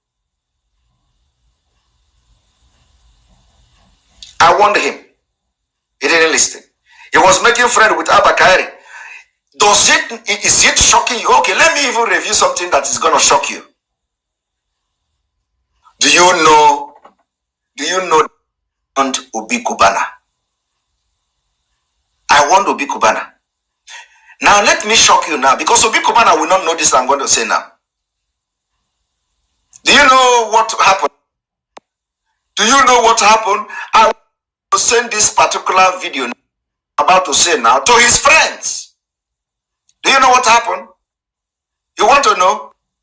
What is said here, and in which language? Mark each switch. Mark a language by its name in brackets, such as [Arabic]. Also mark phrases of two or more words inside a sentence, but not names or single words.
[English] I warned him. He didn't listen. He was making friends with Abba Kairi. Is it shocking you? Okay, let me even review something that is going to shock you. Do you know Obi Cubana? I want Obi Cubana. Now let me shock you now, because Obi Cubana will not know this I'm going to say now. Do you know what happened? Do you know what happened? I want to send this particular video I'm about to say now to his friends. Do you know what happened? You want to know?